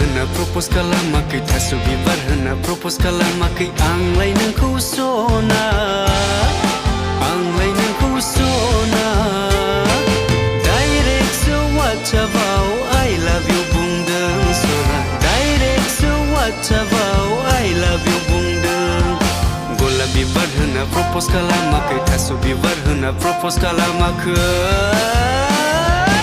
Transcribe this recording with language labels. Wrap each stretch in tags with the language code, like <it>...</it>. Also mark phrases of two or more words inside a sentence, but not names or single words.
<brx>propose खालामाखै थास' बिबार होना propose खालामाखै आंलाय नोंखौ सना आंलाय नोंखौ सना</brx> <en>direct so</en> <brx>वाट्सएपआव</brx> <en>I love you</en> <brx>बुंदों सना</brx> <en>direct so</en> <brx>वाट्सएपआव</brx> <en>I love you</en> <brx>बुंदों गलाप बिबार होना propose खालामाखै थास' बिबार होना propose खालामाखै</brx>